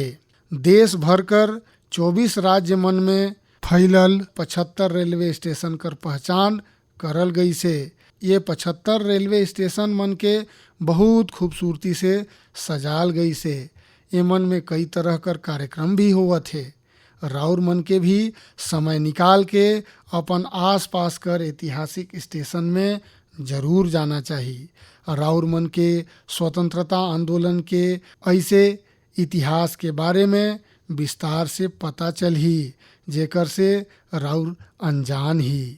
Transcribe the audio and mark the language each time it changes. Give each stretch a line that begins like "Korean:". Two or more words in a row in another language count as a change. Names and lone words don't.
Sadri: देश भर कर 24 राज्य मन में फैलल 75
English: railway station
Sadri: कर पहचान करल गई से। ये 75
English: railway station
Sadri: मन के बहुत खूबसूरती से सजाल गई से। ये मन में कई तरह कर कार्यक्रम भी होवत है। राउर मन के भी समय निकाल के अपन आसपास कर ऐतिहासिक स्टेशन में जरूर जाना चाहिए। राउर मन के स्वतंत्रता आंदोलन के ऐसे इतिहास के बारे में विस्तार से पता चल ही, जेकर से राउर अनजान ही।